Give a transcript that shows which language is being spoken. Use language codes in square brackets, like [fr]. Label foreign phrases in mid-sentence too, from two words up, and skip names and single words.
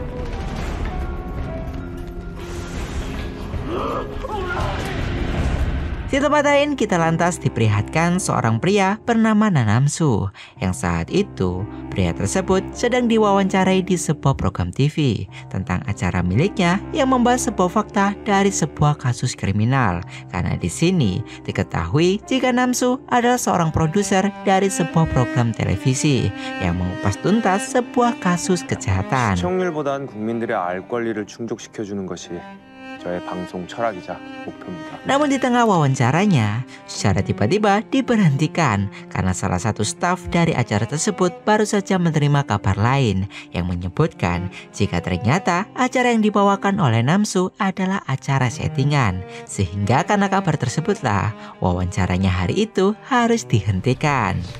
[id] Di tempat lain kita lantas diperlihatkan seorang pria bernama Na Nam-soo yang saat itu pria tersebut sedang diwawancarai di sebuah program TV tentang acara miliknya yang membahas sebuah fakta dari sebuah kasus kriminal. Karena di sini diketahui jika Nam-soo adalah seorang produser dari sebuah program televisi yang mengupas tuntas sebuah kasus kejahatan. [ko] 시청률보단 국민들의 알 권리를 충족시켜주는 것이 저의 방송 철학이자 목표입니다. [id] Namun di tengah wawancaranya, secara tiba-tiba diberhentikan karena salah satu staf dari acara tersebut baru saja menerima kabar lain yang menyebutkan jika ternyata acara yang dibawakan oleh Nam-soo adalah acara settingan. Sehingga karena kabar tersebutlah wawancaranya hari itu harus dihentikan.